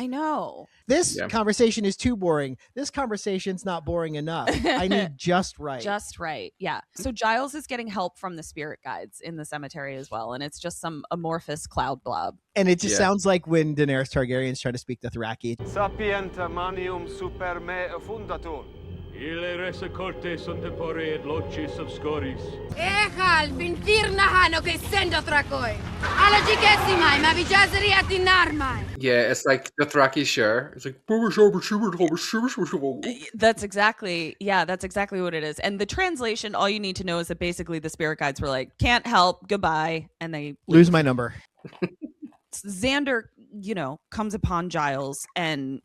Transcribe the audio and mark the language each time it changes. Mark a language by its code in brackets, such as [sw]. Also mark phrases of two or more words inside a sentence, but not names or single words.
[en] I know. This conversation is too boring. This conversation's not boring enough. I need just right. Just right. Yeah. So Giles is getting help from the spirit guides in the cemetery as well, and it's just some amorphous cloud blob. And it just sounds like when Daenerys Targaryen's trying to speak to Thraki. [la] Sapienta manium super me fundatur. Ile resecorte sunt tempore et locis obscuris. Echal, bin firnahano que sendo trakoi. Ala gigessimai, ma vijazeri at inarmai. [en] Yeah, it's like the Thraki share. It's like That's exactly what it is. And the translation, all you need to know is that basically the spirit guides were like, can't help, goodbye, and they lose my number. Xander, comes upon Giles and